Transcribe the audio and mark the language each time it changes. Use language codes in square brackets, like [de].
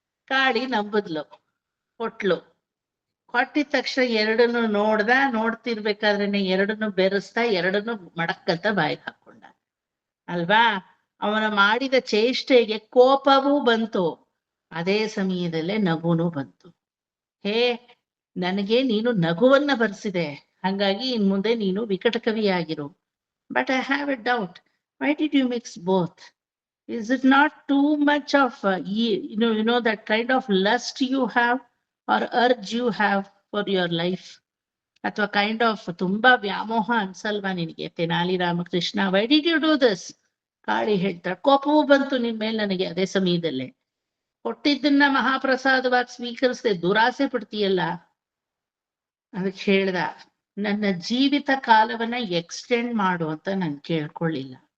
[kn] ಕಾಳಿ ನಂಬದ್ಲು, ಕೊಟ್ಲು. ಕೊಟ್ಟಿದ ತಕ್ಷಣ ಎರಡನ್ನು ನೋಡ್ದ, ನೋಡ್ತಿರ್ಬೇಕಾದ್ರೆ ಎರಡನ್ನು ಬೆರೆಸ್ತಾ, ಎರಡನ್ನು ಮಡಕ್ಕಂತ ಬಾಯಿಗೆ ಹಾಕೊಂಡ ಅಲ್ವಾ? ಅವನ ಮಾಡಿದ ಚೇಷ್ಟೆಗೆ ಕೋಪವೂ ಬಂತು, ಅದೇ ಸಮಯದಲ್ಲೇ ನಗುನೂ ಬಂತು. ಹೇ, ನನಗೆ ನೀನು ನಗುವನ್ನ ಬರ್ಸಿದೆ, ಹಂಗಾಗಿ ಇನ್ ಮುಂದೆ ನೀನು ವಿಕಟ ಕವಿಯಾಗಿರು. [en] But I have a doubt, why did you mix both? Is it not too much of you know that kind of lust you have or urge you have for your life? [kn] ಅಥವಾ [en] kind of [kn] ತುಂಬಾ ವ್ಯಾಮೋಹ ಅನ್ಸಲ್ವಾ ನಿನಗೆ? [en] Tenali Ramakrishna, why did you do this? [kn] Kali ಹೇಳ್ತಾಳೆ, ಕೋಪವೂ ಬಂತು ನಿನ್ ಮೇಲೆ ನನಗೆ ಅದೇ ಸಮಯದಲ್ಲೇ. ಕೊಟ್ಟಿದ್ದನ್ನ ಮಹಾಪ್ರಸಾದವಾಗಿ ಸ್ವೀಕರಿಸದೆ ದುರಾಸೆ ಪಡ್ತೀಯಲ್ಲ. ಅದಕ್ಕೆ ಹೇಳ್ದ, ನನ್ನ ಜೀವಿತ ಕಾಲವನ್ನ ಎಕ್ಸ್ಟೆಂಡ್ ಮಾಡು ಅಂತ ನಾನು ಕೇಳ್ಕೊಳ್ಳಿಲ್ಲ.